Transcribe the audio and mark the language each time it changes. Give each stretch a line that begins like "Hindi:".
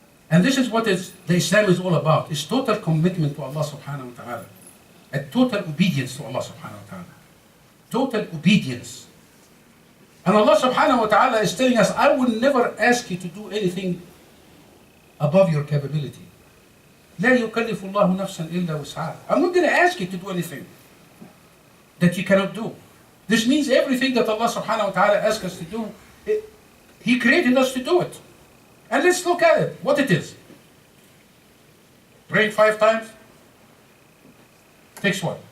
English: And this is what the Islam is all about. It's total commitment to Allah subhanahu wa ta'ala. And total obedience to Allah subhanahu wa ta'ala. Total obedience. And Allah subhanahu wa ta'ala is telling us, I will never ask you to do anything above your capability.
Arabic: لا يكلف الله نفسا إلا وسعها.
English: I'm not going to ask you to do anything that you cannot do. This means everything that Allah subhanahu wa ta'ala asks us to do, He created us to do it. And let's look at it, what it is. Praying 5 times? Takes what?